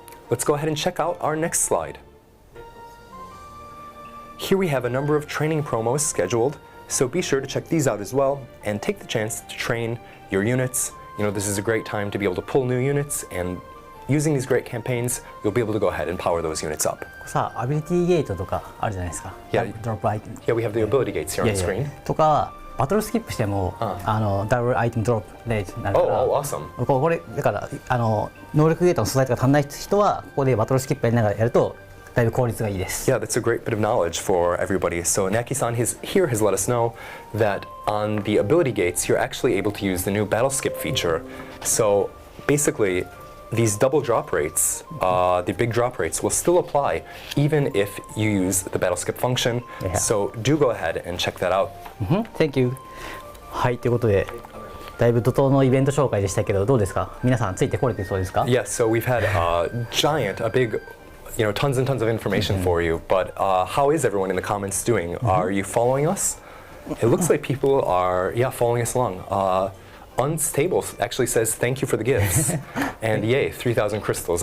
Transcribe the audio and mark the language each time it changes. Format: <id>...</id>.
<en>Let's go ahead and check out our next slide. Here we have a number of training promos scheduled, so be sure to check these out as well and take the chance to train your units. This is a great time to be able to pull new units, and using these great campaigns, you'll be able to go ahead and power those units up.</en> <ja>さあ、アビリティゲートとかあるじゃないですか。</ja> <en>Yeah.</en> <ja>ドロップアイテム。</ja> <en>Yeah, we have the ability gates here on the screen.</en> <ja>とかバトルスキップしても、ダブルアイテムドロップでなるから。</ja> <en>Oh, awesome.</en> <ja>これだから能力ゲートの素材とか足んない人はここでバトルスキップやりながらやると。だいぶ効率がいいです。</ja> <en>Yeah, that's a great bit of knowledge for everybody. So Knacky-san has let us know that on the ability gates, you're actually able to use the new battle skip feature. So basically, these double drop rates, the big drop rates, will still apply even if you use the battle skip function. Yeah. So do go ahead and check that out. Thank you.</en> <ja>はい、ということで。だいぶ怒涛のイベント紹介でしたけど、どうですか？皆さんついてこれてそうですか？</ja> <en>Yes, so we've had a big tons and tons of information for you, but how is everyone in the comments doing? Are you following us? It looks like people are, following us along. Unstable actually says thank you for the gifts, and yay, 3,000 crystals.</en>